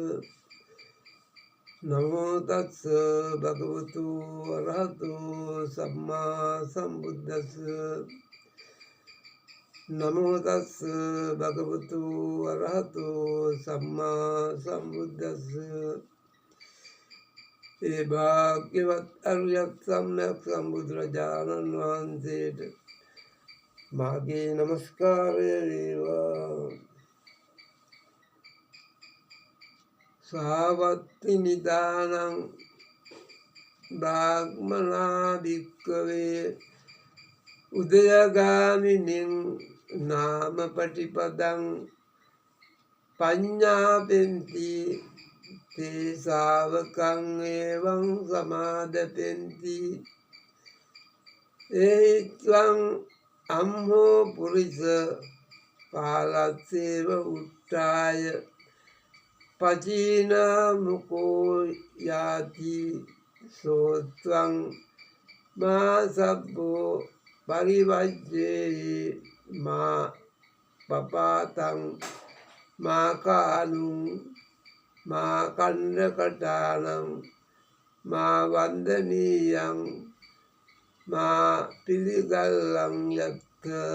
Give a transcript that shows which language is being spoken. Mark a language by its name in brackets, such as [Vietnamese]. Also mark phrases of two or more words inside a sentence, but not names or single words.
[Pali] නමෝ තස් භගවතු අරහතෝ සම්මා සම්බුද්දස්ස නමෝ තස් භගවතු අරහතෝ සම්මා සම්බුද්දස්ස [Sinhala] ඒ භාග්‍යවත් අරියත් සම්්‍යක් සම්බුදුරජාණන් වහන්සේට මාගේ නමස්කාරය වේවා. [Pali] සාවත්ති නිදානං බ්‍රාහ්මනා භික්ඛවේ උදයගාමිනින් නාම පටිපදං පඤ්ඤාපෙන්ති තේ ශාවකං එවං සමාදපෙන්ති ඒත්වං අම්හෝ පුරිස පාලස්සේව උට්ටාය පචීනා මුකෝ යාති සෝත්වං මා සබ්බෝ පරිවජ්ජේ මා පපාතං මා කානුං මා කණ්ඩකටානං මා වන්දනීයං මා පිළිගල්ලං යත්ත.